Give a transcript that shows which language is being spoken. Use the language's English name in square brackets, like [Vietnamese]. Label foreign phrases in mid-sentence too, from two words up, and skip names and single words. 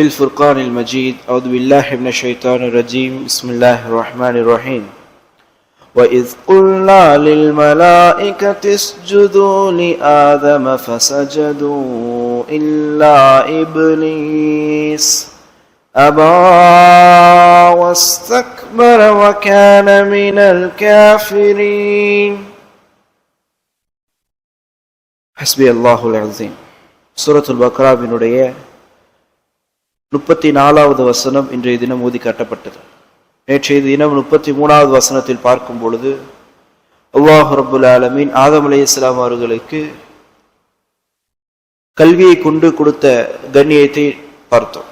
[Arabic] الفرقان المجيد أعوذ بالله من الشيطان الرجيم بسم الله الرحمن الرحيم وإذ قلنا للملائكة اسجدوا لآدم فسجدوا إلا إبليس أبى واستكبر وكان من الكافرين. حسبي الله العظيم. [Tamil] سورة البقرة வினுடைய 34வது வசனம் இன்றைய தினம் ஓதி காட்டப்பட்டது. நேற்றைய தினம் 33வது வசனத்தில் பார்க்கும் பொழுது [Arabic] الله رب العالمين آدم عليه السلام [Tamil] அவர்களுக்கு கல்வியை கொண்டு கொடுத்த கண்ணியத்தை பார்த்தோம்.